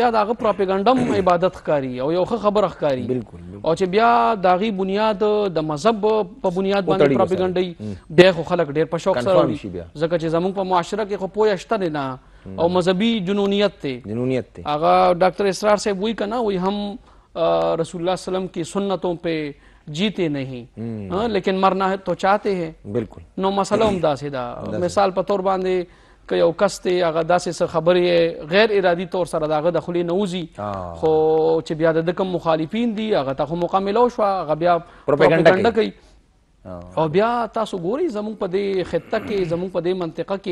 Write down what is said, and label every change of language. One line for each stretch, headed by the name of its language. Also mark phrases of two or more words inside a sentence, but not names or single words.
Pashto: بیا داغه پراپیګنډه عبادت ښکاري او یو ښه خبره ښکاري او چې بیا داغي بنیاد د مذهب په بنیاد باندې پراپیګنډه بیا خو خلک ډېر په شوق سره اوري ځکه چې زموږ په معاشره کې خو پوهه شته نه او مذهبي جنونیت ته هغه ډاکټر اسرار صاحب وایي که نه وایي هم رسول اللہ
Urdu: صلی اللہ علیہ وسلم کی سنتوں پہ جیتے نہیں لیکن مرنا ہے تو چاہتے ہیں بالکل
Pashto: نو مسئلہ هم داسې ده مثال په تور باندې که یو کس دی هغه داسې څه خبرې غیر ارادي طور سره د هغه د خولې نه وځي خو چې بیا د کوم مخالفین دي هغه ته خو مقامله وشوه هغه بیا پروپاګانډه کوي او بیا تاسو ګورئ زموږ په دې خطه کې زموږ په دې منطقه